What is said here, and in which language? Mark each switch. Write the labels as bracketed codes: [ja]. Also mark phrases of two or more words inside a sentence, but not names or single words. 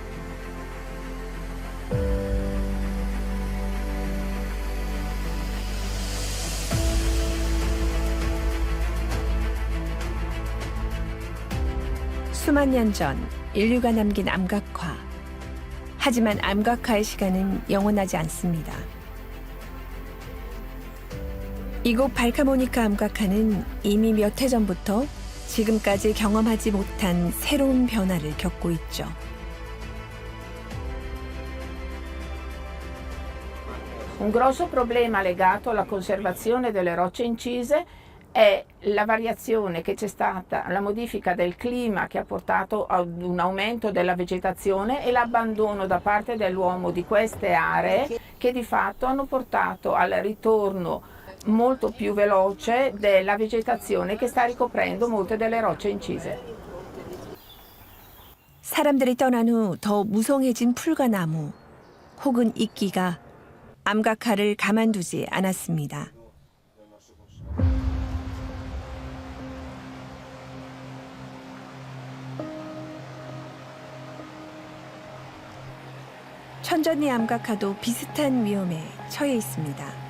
[ko] 수만 년 전 인류가 남긴 암각화. 하지만 암각화의 시간은 영원하지 않습니다. 이곳 발카모니카 암각화는 이미 몇 해 전부터 지금까지 경험하지 못한 새로운 변화를 겪고 있죠. [it] Un grosso problema legato alla conservazione delle rocce incise è la variazione che c'è stata, la modifica del clima che ha portato ad un aumento della vegetazione e l'abbandono da parte dell'uomo di queste aree che di fatto hanno portato al ritorno molto più veloce della vegetazione che sta ricoprendo molte delle rocce incise. [ko] 사람들이 떠난 후 더 무성해진 풀과 나무 혹은 이끼가 암각화를 가만두지 않았습니다. 천전리 암각화도 비슷한 위험에 처해 있습니다.